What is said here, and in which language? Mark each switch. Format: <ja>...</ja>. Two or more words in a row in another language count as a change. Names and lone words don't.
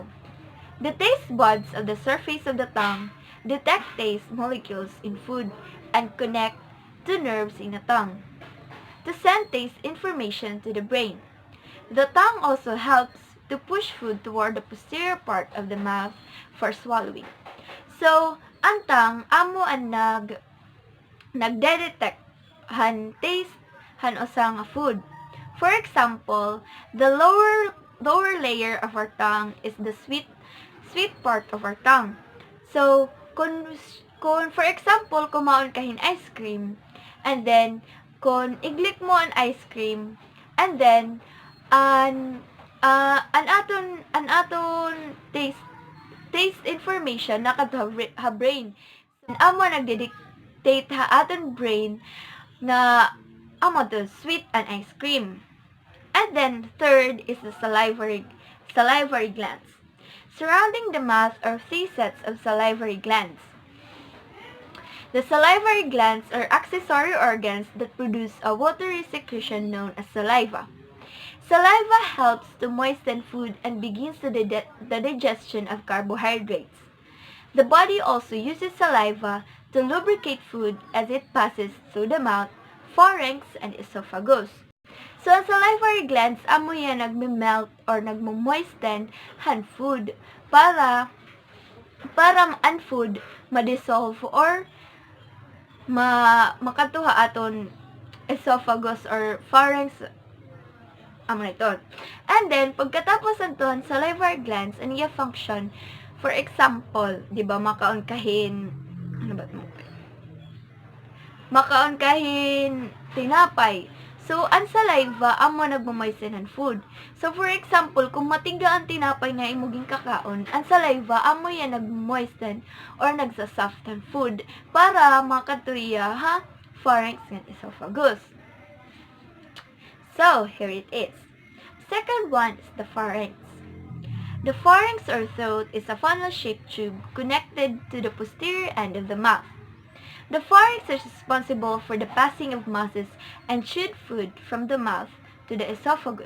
<en>The taste buds of the surface of the tongue detect taste molecules in food and connect to nerves in the tongue to send taste information to the brain. The tongue also helps to push food toward the posterior part of the mouth for swallowing. So,</en> <war>ang tongue amo ang nagde-detect han taste han usang food.</war> <en>For example, the lower layer of our tongue is the sweet part of our tongue. So, kung for example,</en> <war>kumaon kahin</war> <en>ice cream,</en> <war>and then kung iglik mo ang</war> <en>ice cream,</en> <war>and then an aton</war> <en>taste information</en> <war>nakadto ha brain. Amo nagdedictate ha aton brain na amo to sweet and</war> <en>ice cream. And then third is the salivary glands. Surrounding the mouth are 3 sets of salivary glands. The salivary glands are accessory organs that produce a watery secretion known as saliva. Saliva helps to moisten food and begins the digestion of carbohydrates. The body also uses saliva to lubricate food as it passes through the mouth, pharynx, and esophagus. So,</en> <war>ang</war> <en>salivary glands,</en> <war>amo yan nagme-melt or nagmo-moisten ang food para ang food ma-dissolve or makatuha aton</war> <en>esophagus or pharynx</en> <war>amo na ito. And then, pagkatapos anton,</war> <en>salivary glands,</en> <war>ang iya function, for example,</war> <tl>di ba,</tl> <war>makaon kahin tinapay. So, ang saliva, amo nagmamoisten ang food.</war> <en>So, for example,</en> <war>kung matiga ang tinapay na imuging kakaon, ang saliva, amo yan nagmoisten or nagsasoft ang food para makatuya</war> <en>pharynx and esophagus. So, here it is. Second one is the pharynx. The pharynx or throat is a funnel-shaped tube connected to the posterior end of the mouth. The pharynx is responsible for the passing of masses and chewed food from the mouth to the esophagus.</en>